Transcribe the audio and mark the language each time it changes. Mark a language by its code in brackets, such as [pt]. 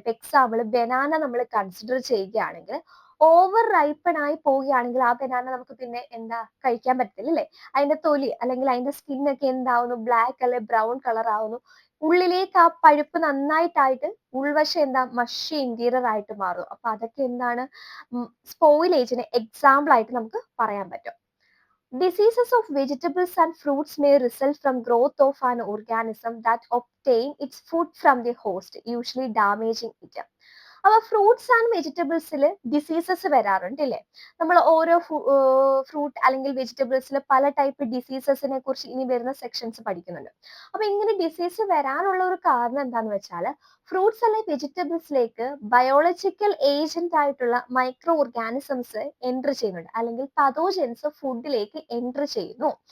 [ml] ഇപ്പൊ example banana നമ്മൾ consider ചെയ്യുകയാണെങ്കിൽ ഓവർ റൈപ്പൺ ആയി പോവുകയാണെങ്കിൽ ആ ബനാന നമുക്ക് പിന്നെ എന്താ കഴിക്കാൻ പറ്റില്ല അല്ലേ? അതിന്റെ തൊലി അല്ലെങ്കിൽ അതിന്റെ സ്കിന്നൊക്കെ എന്താവുന്നു? ബ്ലാക്ക് അല്ലെ ബ്രൗൺ കളർ ആവുന്നു. ഉള്ളിലേക്ക് ആ പഴുപ്പ് നന്നായിട്ടായിട്ട് ഉൾവശം എന്താ മഷി ഇന്റീരിയർ ആയിട്ട് മാറും. അപ്പൊ അതൊക്കെ എന്താണ്? സ്പോയിലേജിന് എക്സാമ്പിൾ ആയിട്ട് നമുക്ക് പറയാൻ പറ്റും. [en] Diseases of vegetables and fruits may result from growth of an organism that obtain its food from the host, usually damaging it. [ml] അപ്പൊ ഫ്രൂട്ട്സ് ആൻഡ് വെജിറ്റബിൾസിൽ ഡിസീസസ് വരാറുണ്ട് അല്ലേ? നമ്മൾ ഓരോ ഫ്രൂട്ട് അല്ലെങ്കിൽ വെജിറ്റബിൾസിൽ പല ടൈപ്പ് ഡിസീസസിനെ കുറിച്ച് ഇനി വരുന്ന സെക്ഷൻസ് പഠിക്കുന്നുണ്ട്. അപ്പൊ ഇങ്ങനെ ഡിസീസ് വരാനുള്ള ഒരു കാരണം എന്താന്ന് വെച്ചാൽ ഫ്രൂട്ട്സ് അല്ലെങ്കിൽ വെജിറ്റബിൾസിലേക്ക് ബയോളജിക്കൽ ഏജന്റ് ആയിട്ടുള്ള മൈക്രോ ഓർഗാനിസംസ് എൻറ്റർ ചെയ്യുന്നുണ്ട്, അല്ലെങ്കിൽ പതോജൻസ് ഫുഡിലേക്ക് എൻറ്റർ ചെയ്യുന്നു.